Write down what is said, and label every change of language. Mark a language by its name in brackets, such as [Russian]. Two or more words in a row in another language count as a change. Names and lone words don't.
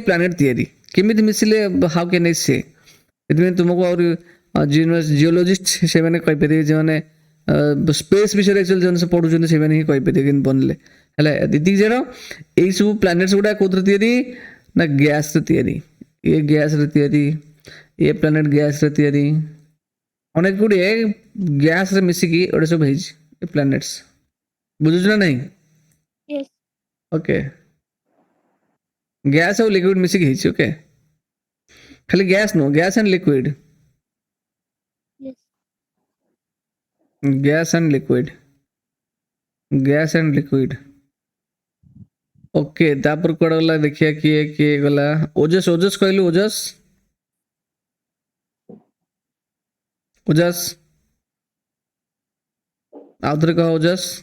[Odia] ପ୍ଲାନେଟ୍ ତିଆରି କେମିତି ମିଶିଲେ [English] how can I say [Odia] ସେଥିପାଇଁ ତୁମକୁ ଆହୁରି ଜିଓଲୋଜିଷ୍ଟ ସେମାନେ କହିପାରିବେ ଯେଉଁମାନେ ସ୍ପେସ୍ ବିଷୟରେ ଆକ୍ଚୁଆଲି ଯେଉଁମାନେ ସେ ପଢ଼ୁଛନ୍ତି ସେମାନେ ହିଁ କହିପାରିବେ କେମିତି ବନିଲେ ହେଲା ଏତିକି ଜାଣ ଏଇସବୁ ପ୍ଲାନେଟ୍ସ ଗୁଡ଼ା କୋଉଥିରେ ତିଆରି ନା ଗ୍ୟାସ୍ରେ ତିଆରି ଏ ଗ୍ୟାସ୍ରେ ତିଆରି ଏ ପ୍ଲାନେଟ୍ ଗ୍ୟାସ୍ରେ ତିଆରି ଅନେକ ଗୁଡ଼ିଏ ଗ୍ୟାସ୍ରେ ମିଶିକି ଗୋଟେ ସବୁ ହେଇଛି ଏ ପ୍ଲାନେଟ୍ସ ବୁଝୁଛୁ ନା ନାହିଁ [English] Yes. [Odia] ଓକେ ଗ୍ୟାସ୍ ଆଉ ଲିକ୍ୱିଡ୍ ମିଶିକି ହେଇଛି ଓକେ खाली गैस नो, [English] gas and liquid, Yes. gas and liquid, gas and liquid. [Odia] ଓକେ ତାପରେ କୁଆଡେ ଗଲା ଦେଖିଆ କିଏ କିଏ ଗଲା। ଓଜସ ଓଜସ କହିଲୁ, ଓଜସ ଓଜସ ଆଉଥରେ କହ ଓଜସ।